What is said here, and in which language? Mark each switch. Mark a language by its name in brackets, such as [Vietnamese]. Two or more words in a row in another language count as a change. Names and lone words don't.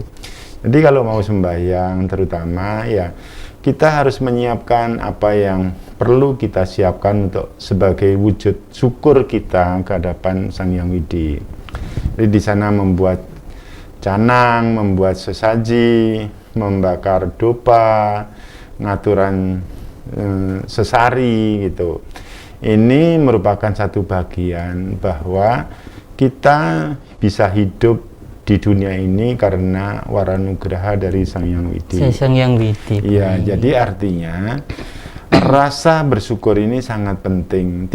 [Indonesian] Jadi kalau mau sembahyang terutama ya kita harus menyiapkan apa yang perlu kita siapkan untuk sebagai wujud syukur kita ke hadapan Sang Hyang Widi. Jadi di sana membuat canang, membuat sesaji, membakar dupa, ngaturan sesari gitu. Ini merupakan satu bagian bahwa kita bisa hidup di dunia ini karena waranugraha dari Sang Hyang Widi. Sang Hyang Widi. Iya, jadi artinya rasa bersyukur ini sangat penting.